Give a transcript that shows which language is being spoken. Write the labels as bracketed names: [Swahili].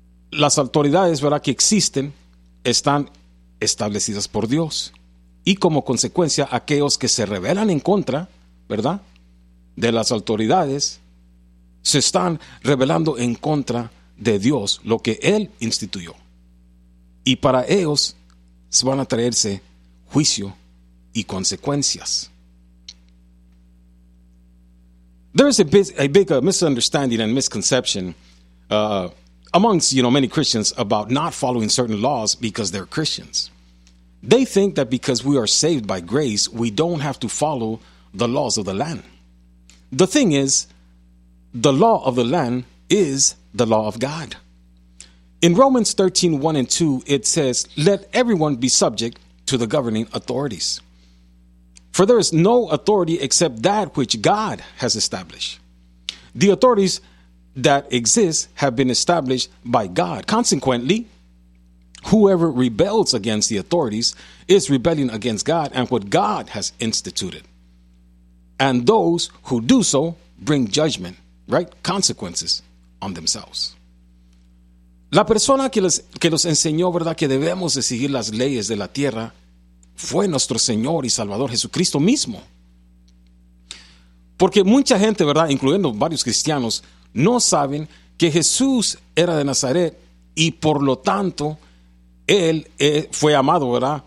[Spanish] Las autoridades, ¿verdad?, que existen están establecidas por Dios, y como consecuencia aquellos que se rebelan en contra, ¿verdad?, de las autoridades, se están rebelando en contra de Dios, lo que Él instituyó, y para ellos se van a traerse juicio y consecuencias. [English] There is a big misunderstanding and misconception amongst, you know, many Christians about not following certain laws because they're Christians. They think that because we are saved by grace, we don't have to follow the laws of the land. The thing is, the law of the land is the law of God. In Romans 13, 1 and 2, it says, "Let everyone be subject to the governing authorities. For there is no authority except that which God has established. The authorities that exist have been established by God. Consequently, whoever rebels against the authorities is rebelling against God and what God has instituted. And those who do so bring judgment, right? Consequences on themselves." [Spanish] La persona que los enseñó, ¿verdad?, que debemos de seguir las leyes de la tierra fue nuestro Señor y Salvador Jesucristo mismo. Porque mucha gente, ¿verdad?, incluyendo varios cristianos, no saben que Jesús era de Nazaret y por lo tanto él fue llamado, ¿verdad?